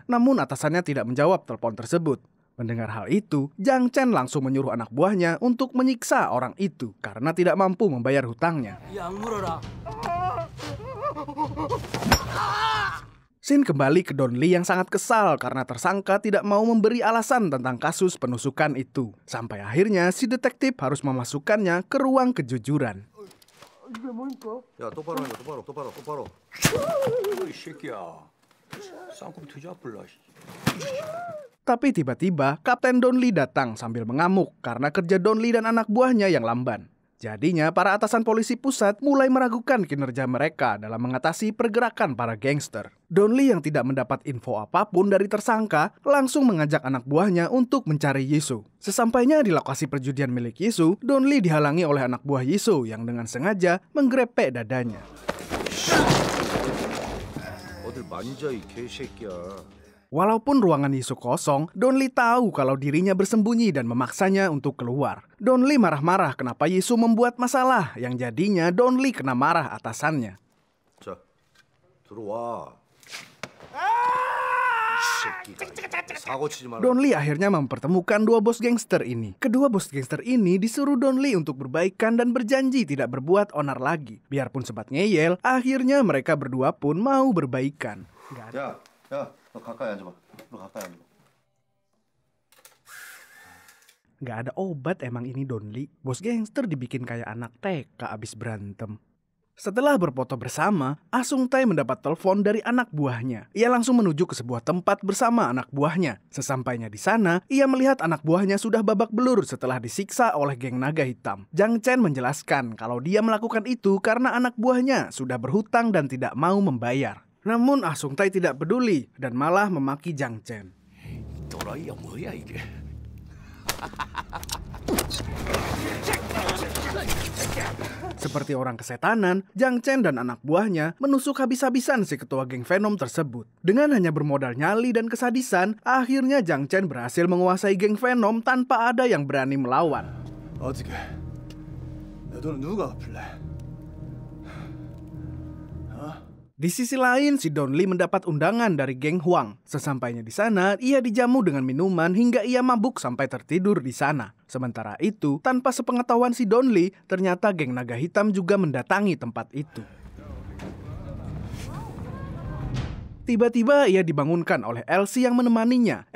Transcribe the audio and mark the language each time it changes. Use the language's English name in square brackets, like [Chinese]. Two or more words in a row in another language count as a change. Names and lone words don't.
[Indonesian] Namun atasannya tidak menjawab telepon tersebut. Mendengar hal itu, Jang Chen langsung menyuruh anak buahnya untuk menyiksa orang itu karena tidak mampu membayar hutangnya. Scene kembali ke Don Lee yang sangat kesal karena tersangka tidak mau memberi alasan tentang kasus penusukan itu. Sampai akhirnya si detektif harus memasukkannya ke ruang kejujuran. [Korean] 야 똑바로 해 똑바로. 이 새끼야. 쌍꺼풀 뒤잡을라. [Indonesian] Tapi tiba-tiba Kapten Don Lee datang sambil mengamuk karena kerja Don Lee dan anak buahnya yang lamban. Jadinya para atasan polisi pusat mulai meragukan kinerja mereka dalam mengatasi pergerakan para gangster. Don Lee yang tidak mendapat info apapun dari tersangka langsung mengajak anak buahnya untuk mencari Yisu. Sesampainya di lokasi perjudian milik Yisu, Don Lee dihalangi oleh anak buah Yisu yang dengan sengaja menggrepek dadanya. [Korean] 어딜 만져 이 개새끼야. [Indonesian] Walaupun ruangan Yisu kosong, Don Lee tahu kalau dirinya bersembunyi dan memaksanya untuk keluar. Don Lee marah-marah kenapa Yisu membuat masalah, yang jadinya Don Lee kena marah atasannya. [Korean] 자, 들어와. [Indonesian] Don Lee akhirnya mempertemukan 2 bos gangster ini. Kedua bos gangster ini disuruh Don Lee untuk berbaikan dan berjanji tidak berbuat onar lagi. Biarpun sempat ngeyel, akhirnya mereka berdua pun mau berbaikan. [Korean] 야, 너 가까이 앉아봐. [Indonesian] Gak ada obat emang ini Don Lee. Bos gangster dibikin kayak anak TK abis berantem. Setelah berfoto bersama, Ah Sung Tae mendapat telepon dari anak buahnya. Ia langsung menuju ke sebuah tempat bersama anak buahnya. Sesampainya di sana, ia melihat anak buahnya sudah babak belur setelah disiksa oleh geng naga hitam. Jang Chen menjelaskan kalau dia melakukan itu karena anak buahnya sudah berhutang dan tidak mau membayar. Namun Ah Sung Tae tidak peduli dan malah memaki Jang Chen. [Korean] 또라이야 뭐야 이게? [Indonesian] Seperti orang kesetanan, Jang Chen dan anak buahnya menusuk habis-habisan si ketua geng Venom tersebut. Dengan hanya bermodal nyali dan kesadisan, akhirnya Jang Chen berhasil menguasai geng Venom tanpa ada yang berani melawan. [Korean] 어떻게? 내 돈은 누가 갚을래? [Indonesian] Di sisi lain, si Don Lee mendapat undangan dari geng Huang. Sesampainya di sana, ia dijamu dengan minuman hingga ia mabuk sampai tertidur di sana. Sementara itu, tanpa sepengetahuan si Don Lee, ternyata geng naga hitam juga mendatangi tempat itu. Tiba-tiba ia dibangunkan oleh Elsie yang menemaninya.